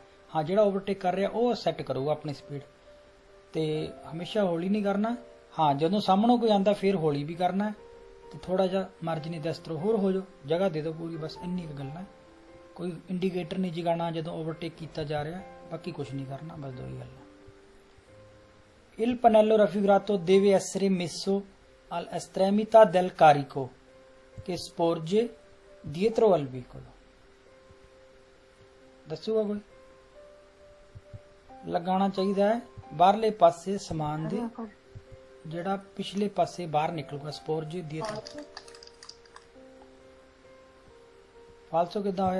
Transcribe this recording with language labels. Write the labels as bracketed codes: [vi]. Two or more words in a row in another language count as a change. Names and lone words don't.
[pa] ਹਾਂ ਜਿਹੜਾ ਓਵਰਟੇਕ ਕਰ ਰਿਹਾ ਉਹ ਸੈੱਟ ਕਰੂਗਾ ਆਪਣੀ ਸਪੀਡ, ਤੇ ਹਮੇਸ਼ਾ ਹੌਲੀ ਨਹੀਂ ਕਰਨਾ। ਹਾਂ ਜਦੋਂ ਸਾਹਮਣੋਂ ਕੋਈ ਆਉਂਦਾ ਫਿਰ ਹੌਲੀ ਵੀ ਕਰਨਾ, ਤੇ ਥੋੜਾ ਜਿਹਾ [it] margine destro [pa] ਹੋਰ ਹੋ ਜਾਓ, ਜਗ੍ਹਾ ਦੇ ਦਿਓ ਪੂਰੀ, ਬਸ ਇੰਨੀ ਕੁ ਗੱਲ ਹੈ। ਕੋਈ ਇੰਡੀਕੇਟਰ ਨਹੀਂ ਜਗਾਉਣਾ ਜਦੋਂ ਓਵਰਟੇਕ ਕੀਤਾ ਜਾ ਰਿਹਾ, ਬਾਕੀ ਕੁਝ ਨਹੀਂ ਕਰਨਾ, ਬਸ ਦੋ ਹੀ ਗੱਲ ਹੈ। [it] Il pannello raffigurato deve essere messo all'estremità del carico che sporge dietro al veicolo। [pa] ਦੱਸੂਗਾ ਕੋਈ? ਲਗਾਉਣਾ ਚਾਹੀਦਾ ਹੈ ਬਾਹਰਲੇ ਪਾਸੇ ਸਮਾਨ ਦੇ, ਜਿਹੜਾ ਪਿਛਲੇ ਪਾਸੇ ਬਾਹਰ ਨਿਕਲੂਗਾ, [it] sporge dietro. [pa] ਫਾਲਸੋ ਕਿੱਦਾਂ ਹੋਇਆ?